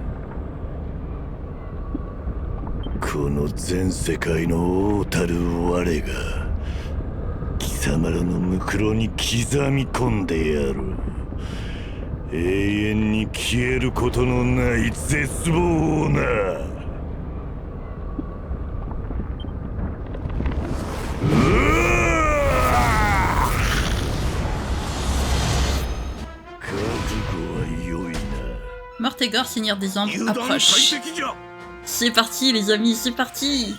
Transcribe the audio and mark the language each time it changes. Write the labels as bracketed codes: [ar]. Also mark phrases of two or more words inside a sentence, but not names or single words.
[ja] この全世界の王たる我が貴様らのむくろに刻み込んでやる。永遠に消えることのない絶望をな。 [fr] Mortégor, Seigneur des Ombres, approche. C'est parti les amis, c'est parti.